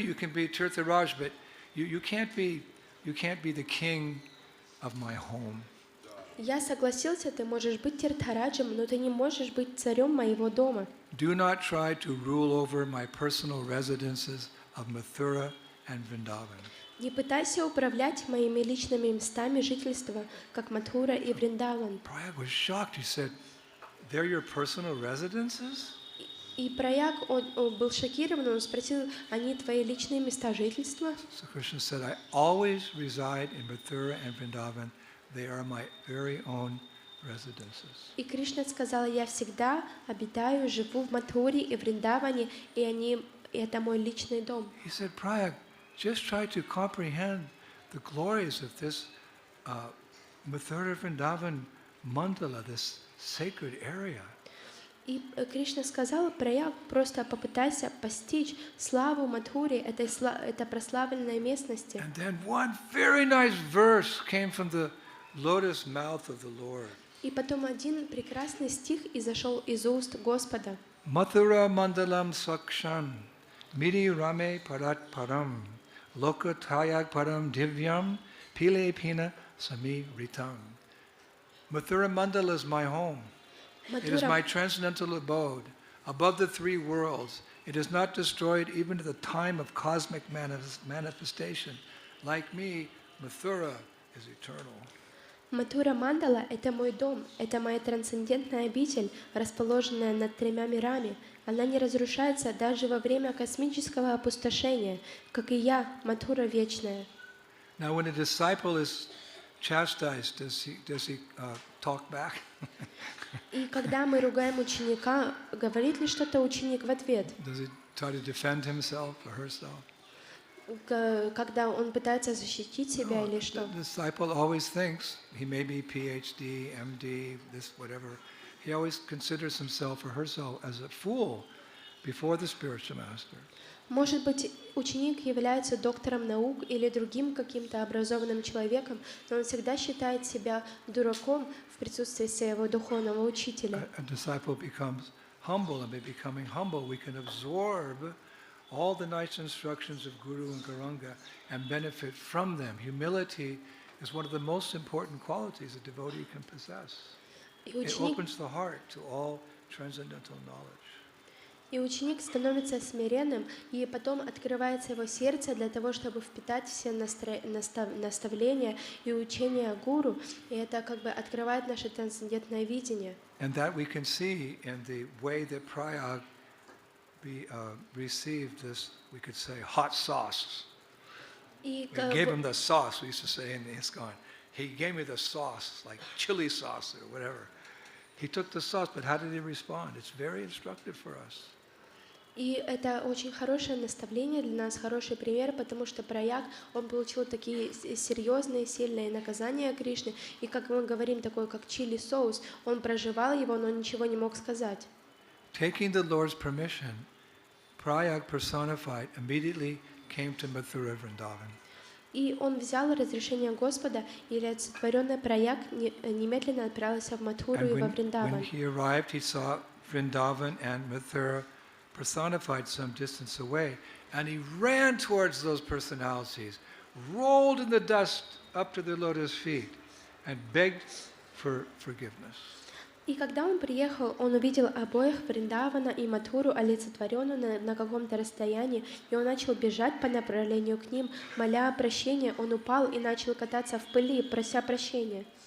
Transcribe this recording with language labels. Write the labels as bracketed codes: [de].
[en] You can be Tirtharaj, but you can't be the king of my home. [ru] Я согласился, ты можешь быть Тиртхараджем, но ты не можешь быть царем моего дома. [en] Do not try to rule over my personal residences of Mathura and Vrindavan. [ru] Не пытайся управлять моими личными местами жительства, как Мадхура и Вриндаван. [en] Prayag was shocked. He said, "They're your personal residences?" [ru] И Праяг, он был шокирован, он спросил: они твои личные места жительства? [en] So Krishna said, "I always reside in Mathura and Vrindavan. They are my very own residences." [ru] И Кришна сказал: я всегда обитаю, живу в Мадхуре и Вриндаване, и это мой личный дом. [en] He said, "Prayag, just try to comprehend the glories of this Mathura Vrindavan mandala, this sacred area." [ru] И Кришна сказал: Праяг, просто попытайся постичь славу Мадхури, это прославленной местности. [en] And then one very nice verse came from the lotus mouth of the Lord. [ru] И потом один прекрасный стих изошел из уст Господа. [sa] Mathura mandalam sakshan midi rame parat param loka tayag param divyam pile pina sami ritam. [en] Mathura mandala is my home. It is my transcendental abode, above the three worlds. It is not destroyed even at the time of cosmic manifestation. Like me, Mathura is eternal. [ru] Мадхура Мандала — это мой дом, это моя трансцендентная обитель, расположенная над тремя мирами. Она не разрушается даже во время космического опустошения, как и я, Мадхура вечная. [en] Now, when a disciple is chastised, does he talk back? [ru] И когда мы ругаем ученика, говорит ли что-то ученик в ответ? [en] Does he try to defend himself or herself? [ru] Когда он пытается защитить себя или что? [en] The disciple always thinks he may be PhD, MD, this whatever. He always considers himself or herself as a fool before the spiritual master. [ru] Может быть, ученик является доктором наук или другим каким-то образованным человеком, но он всегда считает себя дураком в присутствии своего духовного учителя. [en] A disciple becomes humble, and by becoming humble, we can absorb all the nice instructions of Guru and Gauranga and benefit from them. Humility is one of the most important qualities a devotee can possess. It opens the heart to all transcendental knowledge. [ru] И ученик становится смиренным, и потом открывается его сердце для того, чтобы впитать все наставления и учения гуру, и это как бы открывает наше трансцендентное видение. [en] And that we can see in the way that Prayag received this, we could say, hot sauce. We gave him the sauce, we used to say in ISKCON. He gave me the sauce, like chili sauce or whatever. He took the sauce, but how did he respond? It's very instructive for us. [ru] И это очень хорошее наставление для нас, хороший пример, потому что Праяг, он получил такие серьезные, сильные наказания Кришны, и, как мы говорим, такой как чили соус, он проживал его, но ничего не мог сказать. [en] Taking the Lord's permission, Prayag personified immediately came to Mathura Vrindavan. [ru] И он взял разрешение Господа, и олицетворенный Праяг немедленно отправился в Мадхуру и во Вриндаван. [en] When he arrived, he saw Vrindavan and Mathura personified some distance away, and he ran towards those personalities, rolled in the dust up to their lotus feet, and begged for forgiveness. [ru] И когда он приехал, он увидел обоих Вриндавана и Мадхуру, олицетворенную на каком-то расстоянии, и он начал бежать по направлению к ним, моля о прощении. Он упал и начал кататься в пыли, прося прощения.